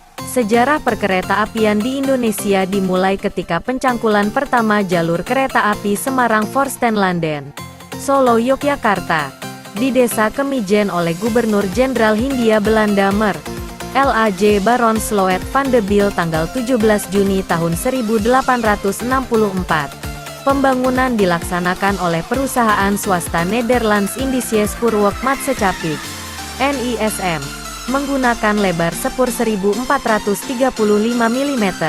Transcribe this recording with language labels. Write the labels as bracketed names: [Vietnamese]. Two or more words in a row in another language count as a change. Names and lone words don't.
[Indonesian] Sejarah perkereta-apian di Indonesia dimulai ketika pencangkulan pertama jalur kereta api Semarang-Voorsten-Landen, Solo, Yogyakarta, di Desa Kemijen oleh Gubernur Jenderal Hindia Belanda Mer. L.A.J. Baron Sloet van de Biel tanggal 17 Juni tahun 1864. Pembangunan dilaksanakan oleh perusahaan swasta Nederlands Indische Spoorweg-Maatschappij (NISM), menggunakan lebar sepur 1435 mm.